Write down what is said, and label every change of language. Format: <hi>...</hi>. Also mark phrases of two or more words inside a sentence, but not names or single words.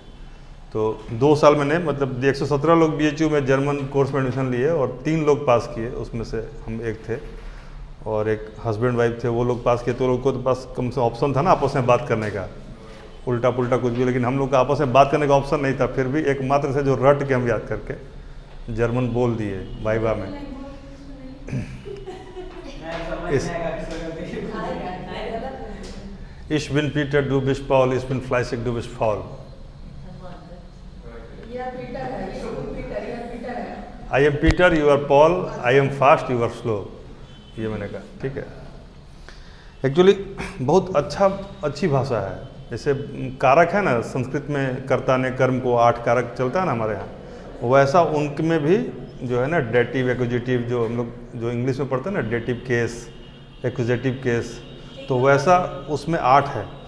<hi>तो 2 साल मैंने मतलब 117 लोग BHU में</hi> <en>German course</en> <hi>में एडमिशन लिए और 3 लोग पास किए, उसमें से हम एक थे और एक</hi> <en>husband wife</en> <hi>थे, वो लोग पास किए। तो लोग को तो पास कम से ऑप्शन था ना आपस में बात करने का, उल्टा पुल्टा कुछ भी, लेकिन हम लोग का आपस में बात करने का ऑप्शन नहीं था। फिर भी एकमात्र से जो रट के हम याद करके जर्मन बोल दिए वाइवा में।</hi> <de>Ich bin Peter, du bist Paul, ich bin fleißig, du bist faul.</de> <en>I am Peter, you are Paul, I am fast, you are slow.</en> <hi>ये मैंने कहा, ठीक है। एक्चुअली बहुत अच्छी भाषा है। जैसे कारक है ना, संस्कृत में कर्ता ने कर्म को 8 कारक चलता है ना हमारे यहाँ, वैसा उनमें भी जो है ना</hi> <en>dative accusative,</en> <hi>जो हम लोग जो इंग्लिश में पढ़ते हैं ना,</hi> <en>dative case, accusative case,</en> <hi>तो वैसा उसमें 8 है।</hi>